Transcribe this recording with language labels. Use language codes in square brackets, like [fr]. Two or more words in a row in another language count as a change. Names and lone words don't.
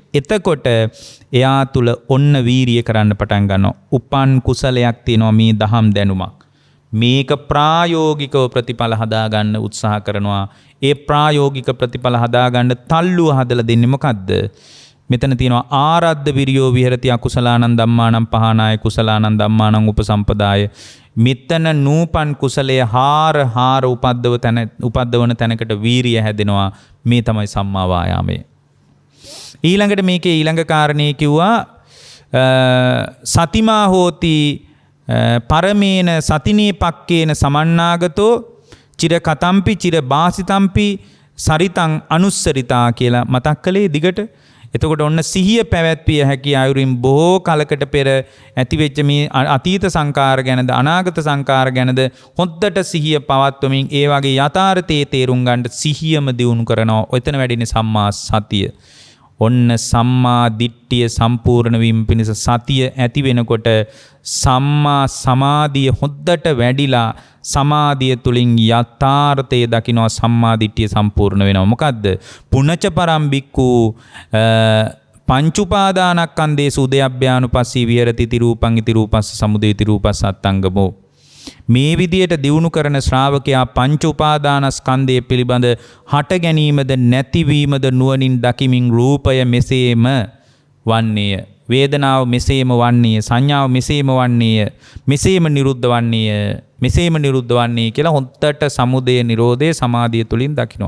[si] එතකොට එයා තුල ඔන්න වීරිය කරන්න පටන් ගන්නවා. උපන් කුසලයක් තියෙනවා මේ දහම් දැනුමක්. මේක ප්‍රායෝගිකව ප්‍රතිඵල හදාගන්න උත්සාහ කරනවා. ඒ ප්‍රායෝගික ප්‍රතිඵල හදාගන්න තල්ලුව හදලා දෙන්නේ මොකද්ද? මෙතන තියෙනවා [pi] ආරද්ධ විරියෝ විහෙරති අකුසලානං ධම්මානං පහනාය කුසලානං ධම්මානං උපසම්පදාය. [si] මෙතන නූපන් කුසලයේ හාර උපද්දවන තැනකට වීරිය හැදෙනවා. මේ තමයි සම්මා වායාමය. ඊළඟට මේකේ ඊළඟ කාරණේ කිව්වා [pi] සතිමා හෝති පරමේන සතිනේ පක්කේන සමන්නාගතෝ චිර කතම්පි චිර බාසිතම්පි සරිතං අනුස්සරිතා [si] කියලා මතක් කළේ දිගට. එතකොට ඔන්න සිහිය පැවැත්විය හැකි අයුරින් බොහෝ කලකට පෙර ඇතිවෙච්ච මේ අතීත සංකාර ගැනද අනාගත සංකාර ගැනද හොද්දට සිහිය පවත්වමින් ඒ වගේ යථාර්ථයේ තේරුම් ගන්නට සිහියම දියුණු කරනවා. ඔතන වැඩිනේ සම්මා සතිය. ඔන්න සම්මා දිට්ඨිය සම්පූර්ණ වීම පිණිස සතිය ඇති වෙනකොට සම්මා සමාධිය හොද්දට වැඩිලා සමාධිය තුලින් යථාර්ථය දකිනවා. සම්මා දිට්ඨිය සම්පූර්ණ වෙනවා. මොකද්ද? [pi] පුනච පරම්බික්කු පංච උපාදානස්කන්ධේසු උදයබ්භ්‍යානුපස්සී විහෙරති තිරූපං ඉතිරූපස්ස සමුදය තිරූපස්ස අත්තංගමෝ. [si] මේ විදියට දියුණු කරන ශ්‍රාවකයා පංච උපාදානස්කන්ධය පිළිබඳ හට ගැනීමද නැතිවීමද නුවණින් දකිමින් රූපය මෙසේම වන්නේය, වේදනාව මෙසේම වන්නේය, සංඥාව මෙසේම වන්නේය, මෙසේම නිරුද්ධ වන්නේය කියලා හොද්දට සමුදය නිරෝධය සමාධිය තුලින් දකිනවා.